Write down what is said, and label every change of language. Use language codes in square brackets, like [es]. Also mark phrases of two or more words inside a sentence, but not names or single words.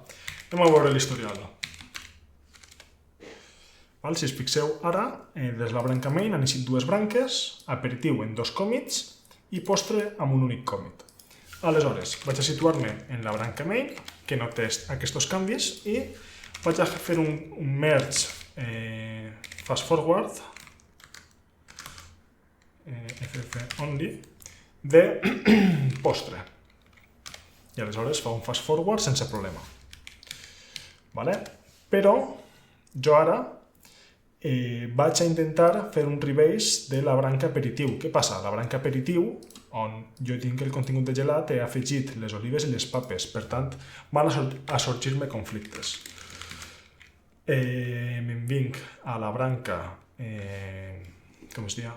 [ca] Anem a veure l'historial. Si us fixeu ara, des de la branca main han eixit dues branques, aperitiu en dos commits i postre amb un únic commit. Aleshores, vaig a situar-me en la branca main, que no té aquests canvis, i vaig a fer un [en] merge fast forward ff only [ca] de postre. I aleshores fa un [en] fast forward [ca] sense problema. Vale? Però jo ara vaig a intentar fer un rebase de la branca aperitiu. Què passa? La branca aperitiu, on jo tinc el contingut de gelat, he afegit les olives i les papes. Per tant, van a sorgir-me conflictes. Me'n vinc a la branca com es diu?